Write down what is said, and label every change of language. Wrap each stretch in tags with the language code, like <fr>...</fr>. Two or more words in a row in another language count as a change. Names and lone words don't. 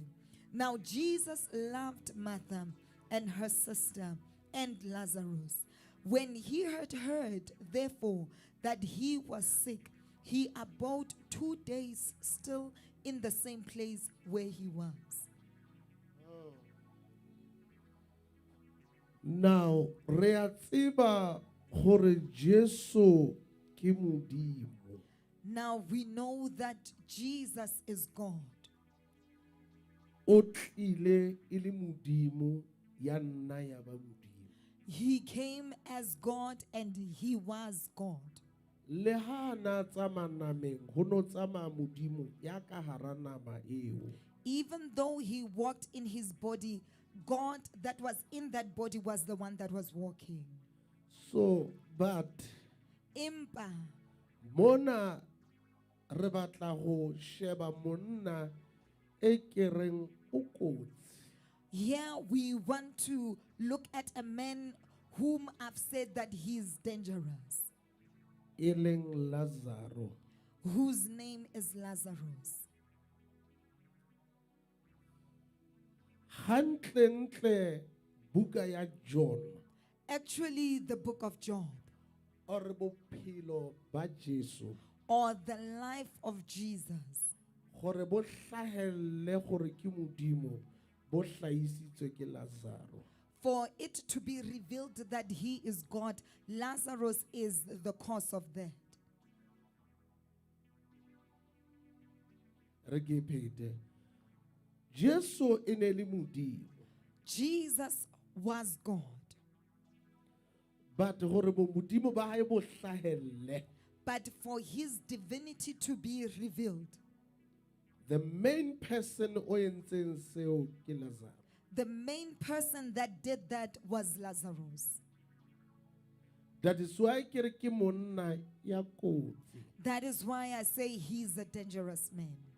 <en>Now Jesus loved Martha and her sister and Lazarus. When he had heard, therefore, that he was sick, he abode 2 days still in the same place where he was. Now,</en> <st>re a tseba gore Jesu ke Modimo.</st> <en>Now we know that Jesus is God.</en> <st>O tlile e le Modimo ya nna ya ba Modimo.</st> <en>He came as God and he was God.</en> <st>Le ha na tsama nameng ho no tsama Modimo ya ka hara nama eo.</st> <en>Even though he walked in his body, God that was in that body was the one that was walking. So, but</en> <st>Impa, mona re batla ho sheba monna e kereng o kotsi.</st> <en>here we want to look at a man whom I've said that he's dangerous,</en> <st>E leng Lazarus.</st> <en>whose name is Lazarus.</en> <st>Hantle buka ya John</st> <en>Actually, the book of Job,</en> <st>or bophelo ba Jesu</st> <en>or the life of Jesus,</en> <st>gore bo hlahelle gore ke Modimo bo hlaisitswe ke Lazarus.</st> <en>for it to be revealed that he is God, Lazarus is the cause of that.</en> <st>Re ke phete. Jesu e ne le Modimo,</st> <en>Jesus was God.</en> <st>but gore bo Modimo ba hae bo hlahelle,</st> <en>But for his divinity to be revealed, the main person</en> <st>o entseng seo ke Lazarus.</st> <en>the main person that did that was Lazarus. That is why</en> <st>ke re ke monna ya kotsi.</st> <en>That is why I say he's a dangerous man.</en>